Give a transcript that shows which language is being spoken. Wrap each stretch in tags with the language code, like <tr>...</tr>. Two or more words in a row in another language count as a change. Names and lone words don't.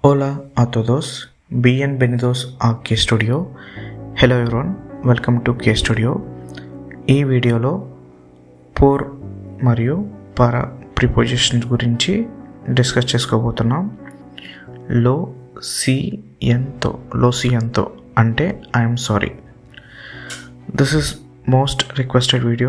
<es>Hola a todos, bienvenidos a K Studio.</es> <en>Hello everyone, welcome to K Studio.</en> <te>ఈ వీడియోలో పోర్ మరియు పారా ప్రిపోజిషన్స్ గురించి డిస్కస్ చేసుకోబోతున్నాం.</te> <es>lo siento</es> <te>అంటే</te> <en>I'm sorry. This is most requested video.</en>